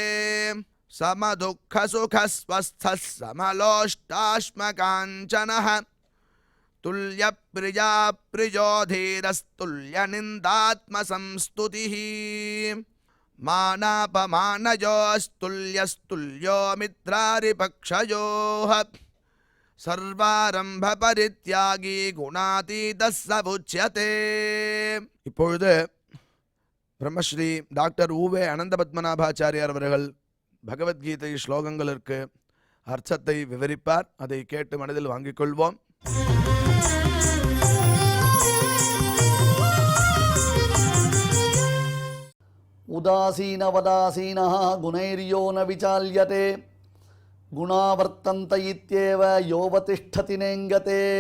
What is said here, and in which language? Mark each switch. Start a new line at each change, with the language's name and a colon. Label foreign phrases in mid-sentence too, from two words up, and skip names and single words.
Sanskrit: समदुःखसुखस्वस्थः समलोष्टाश्मकाञ्चनः तुल्यप्रिया प्रियो धीरस्तुल्यनिन्दात्मसंस्तुतिः मानापमानयोस्तुल्यस्तुल्यो मित्रारिपक्षयोः सर्वारम्भ परित्यागी गुणातीतः स उच्यते.
Tamil: இப்பொழுது பிரம்மஸ்ரீ டாக்டர் ஊவே அனந்த பத்மநாபாச்சாரியார் அவர்கள் பகவத்கீதை ஸ்லோகங்களுக்கு அர்த்தத்தை விவரிப்பார். அதை கேட்டு மனதில் வாங்கிக் கொள்வோம்.
Sanskrit: उदासीनवदासीनः गुणैर्यो न विचाल्यते गुणावर्तन्त इत्येव योऽवतिष्ठति नेङ्गते